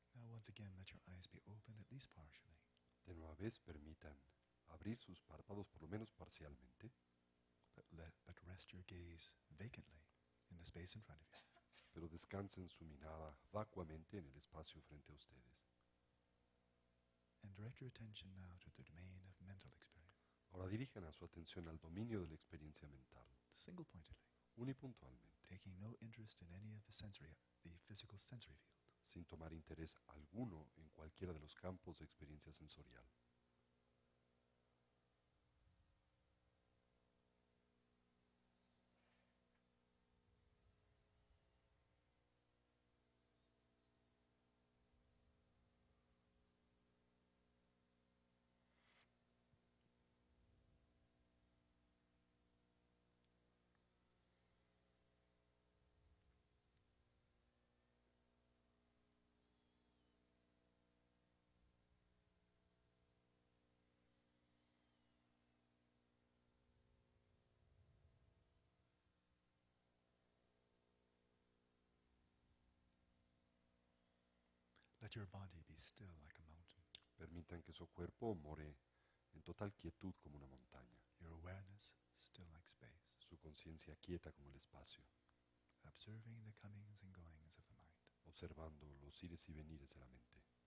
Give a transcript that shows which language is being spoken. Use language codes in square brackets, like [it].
[en] Once again, let your eyes be open at least partially. [es] De nueva vez, permitan abrir sus párpados por lo menos parcialmente, [en] But rest your gaze vacantly in the space in front of you. [es] pero descansen su mirada vacuamente en el espacio frente a ustedes. [en] And direct your attention now to the domain of mental experience, [es] Ahora dirijan a su atención al dominio de la experiencia mental, [en] single-pointedly, [es] unipuntualmente, [en] taking no interest in any of the physical sensory field. [es] sin tomar interés alguno en cualquiera de los campos de experiencia sensorial. [en] Let your body be still like a mountain, [es] Permitan que su cuerpo more en total quietud como una montaña, [en] your awareness still like space, [es] su conciencia quieta como el espacio, [en] observing the comings and goings of the mind, [es] observando los ires y venires de la mente,